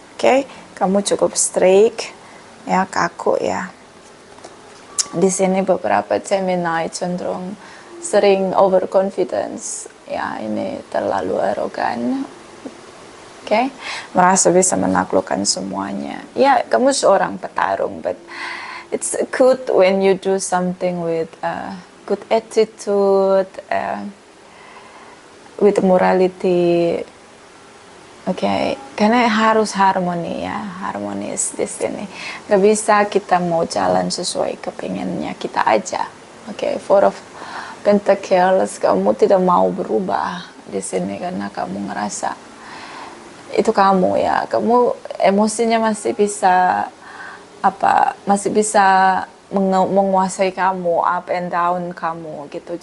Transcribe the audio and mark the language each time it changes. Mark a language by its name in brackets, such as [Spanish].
[Indonesian] Oke, kamu cukup straight, ya, kaku ya. Di sini beberapa Gemini cenderung sering overconfidence, ya, ini terlalu arogan. Oke, merasa bisa menaklukkan semuanya. Ya, kamu seorang petarung, [English] but it's good when you do something with good attitude, with morality. [Indonesian] Okay, karena harus harmoni ya, harmonis di sini. Gak bisa kita mau jalan sesuai kepinginnya kita aja. Okay, Four of Pentacles, kamu tidak mau berubah di sini karena kamu ngerasa itu kamu ya, kamu emosinya masih bisa masih bisa menguasai kamu, [English] up and down [Indonesian] kamu gitu.